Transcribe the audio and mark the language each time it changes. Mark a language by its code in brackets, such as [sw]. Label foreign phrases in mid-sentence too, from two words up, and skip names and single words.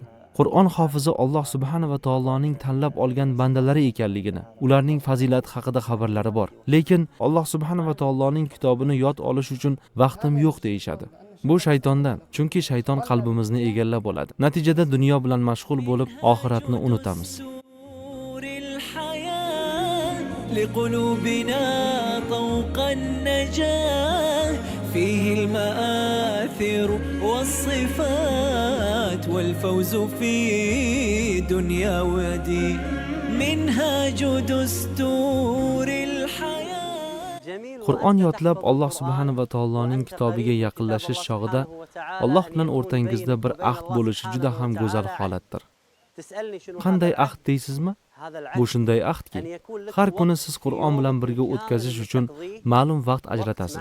[uz] Qur'on hofizi Alloh [ar] سبحانه وتعالى [uz] tanlab olgan bandalari ekanligini, ularning fazilati haqida xabarlari bor. Lekin Alloh [ar] سبحانه وتعالى [uz] kitobini yod olish uchun vaqtim yo'q deyishadi. Bu shaytondan, chunki shayton qalbimizni egallab oladi. Natijada dunyo bilan mashg'ul bo'lib, oxiratni unutamiz. [ar] لقلوبنا طوق النجاة فيه المآثر والصفات والفوز في دنيا ودين منهاج دستور الحياة. [uz] Qur'on yodlab Alloh [ar] سبحانه وتعالى [uz] kitobiga yaqinlashish chog'ida Alloh bilan o'rtangizda bir ahd bo'lishi juda ham go'zal holatdir. Qanday ahd deysizmi? Bu shunday ahdki, har kuni siz Qur'on bilan birga o'tkazish uchun ma'lum vaqt ajratasiz.